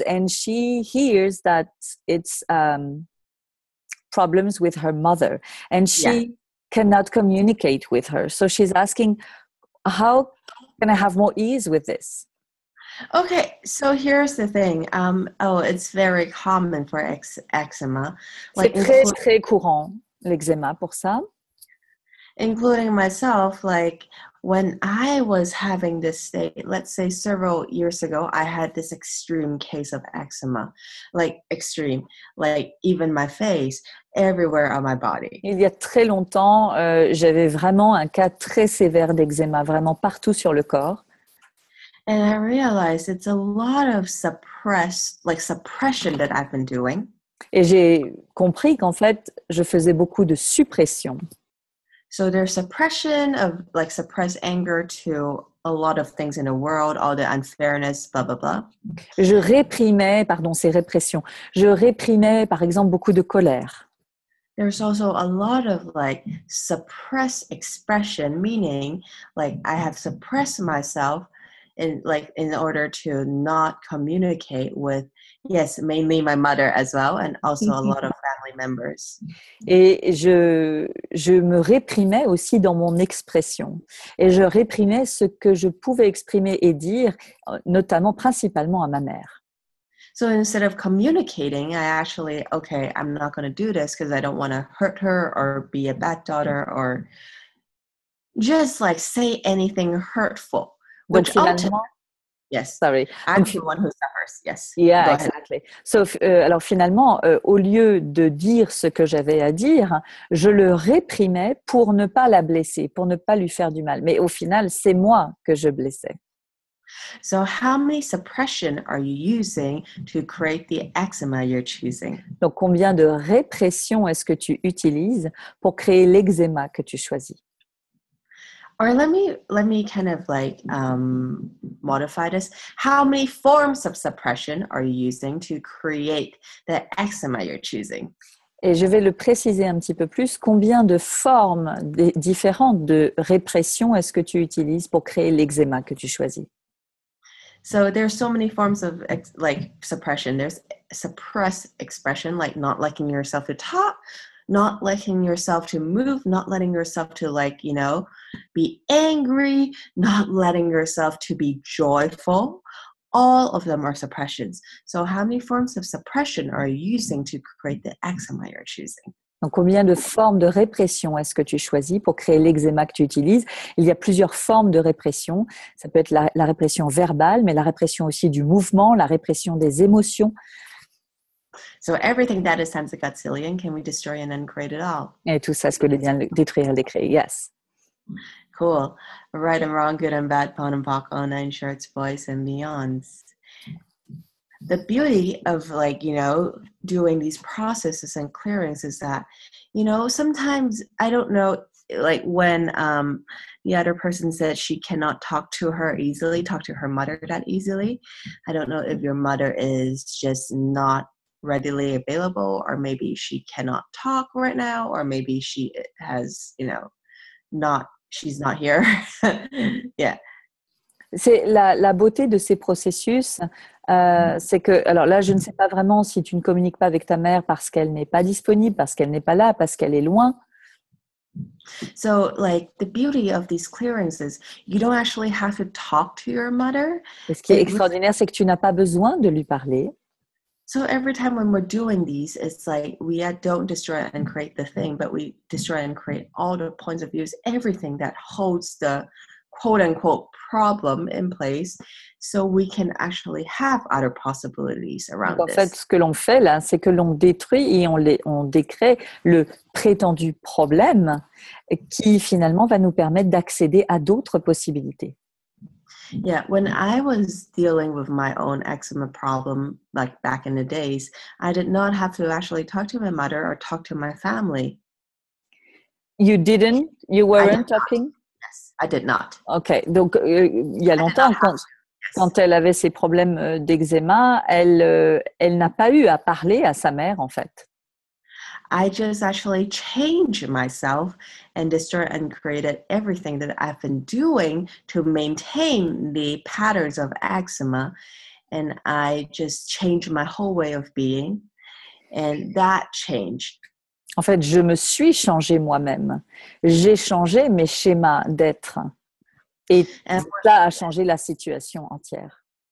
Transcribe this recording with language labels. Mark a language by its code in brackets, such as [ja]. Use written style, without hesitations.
[en] And she hears that it's problems with her mother. And she cannot communicate with her. So she's asking, how can I have more ease with this? Okay, so here's the thing. It's very common for eczema. [fr] C'est très courant, l'eczéma pour ça. [en] Including myself, like when I was having this state, let's say several years ago, I had this extreme case of eczema, like extreme, like even my face, everywhere on my body. [fr] Il y a très longtemps, j'avais vraiment un cas très sévère d'eczéma, vraiment partout sur le corps. [en] And I realized it's a lot of suppression that I've been doing. [fr] Et j'ai compris qu'en fait, je faisais beaucoup de suppression. [en] So there's suppression of suppressed anger to a lot of things in the world, all the unfairness, blah, blah, blah. [fr] Je réprimais, c'est répression. Je réprimais, par exemple, beaucoup de colère. [en] There's also a lot of suppressed expression, meaning I have suppressed myself in order to not communicate with, mainly my mother as well, and also a lot of family members. [fr] Et je me réprimais aussi dans mon expression. Et je réprimais ce que je pouvais exprimer et dire, notamment, principalement à ma mère. [en] So instead of communicating, I actually, I'm not going to do this because I don't want to hurt her or be a bad daughter or just say anything hurtful. [fr] Donc finalement, [en] yes, sorry, I'm the one who suffers. Yes, yeah, exactly. [fr] So, alors finalement, au lieu de dire ce que j'avais à dire, je le réprimais pour ne pas la blesser, pour ne pas lui faire du mal. Mais au final, c'est moi que je blessais. [en] So how many suppression are you using to create the eczema you're choosing? [fr] Donc, combien de répression est-ce que tu utilises pour créer l'eczéma que tu choisis? [en] Or let me kind of like modify this. How many forms of suppression are you using to create the eczema you're choosing? [fr] Et je vais le préciser un petit peu plus. Combien de formes différentes de répression est-ce que tu utilises pour créer l'eczéma que tu choisis? [en] So there's so many forms of like suppression. There's suppress expression, like not letting yourself to talk, not letting yourself to move, not letting yourself to like, be angry, not letting yourself to be joyful. All of them are suppressions. So how many forms of suppression are you using to create the eczema you're choosing? [fr] Donc, combien de formes de répression est-ce que tu choisis pour créer l'eczéma que tu utilises? Il y a plusieurs formes de répression. Ça peut être la répression verbale, mais la répression aussi du mouvement, la répression des émotions. [en] So everything that is times a godzillion, can we destroy and then create it all? [fr] Et tout ça, ce que bien détruire et décréer. [en] Yes. Cool. Right and wrong, good and bad, pon and pock, all nine shorts, boys and beyonds. The beauty of like, doing these processes and clearings is that, sometimes I don't know, like when the other person said she cannot talk to her mother that easily. I don't know if your mother is just not readily available, or maybe she cannot talk right now, or maybe she has, she's not here. Yeah. [fr] C'est la beauté de ces processus, c'est que, alors là, je ne sais pas vraiment si tu ne communiques pas avec ta mère parce qu'elle n'est pas disponible, parce qu'elle n'est pas là, parce qu'elle est loin. [en] So, like, the beauty of these clearings is you don't actually have to talk to your mother. [fr] Et ce qui est extraordinaire, c'est que tu n'as pas besoin de lui parler. [en] So every time when we're doing these, it's like we don't destroy and create the thing, but we destroy and create all the points of views, everything that holds the quote-unquote problem in place, so we can actually have other possibilities around [fr] Donc, en fait, [en] this. [fr] ce que l'on fait là, c'est que l'on détruit et on décrée le prétendu problème qui finalement va nous permettre d'accéder à d'autres possibilités. [en] Yeah, when I was dealing with my own eczema problem, like back in the days, I did not have to actually talk to my mother or talk to my family. You didn't? You weren't talking? Yes, I did not. [fr] Ok, donc il y a longtemps, quand elle avait ses problèmes d'eczéma, elle n'a pas eu à parler à sa mère, en fait. [en] I just actually changed myself and destroyed and created everything that I've been doing to maintain the patterns of eczema. And I just changed my whole way of being. And that changed. [fr] En fait, je me suis changée moi-même. J'ai changé mes schémas d'être. Et ça a changé la situation entière.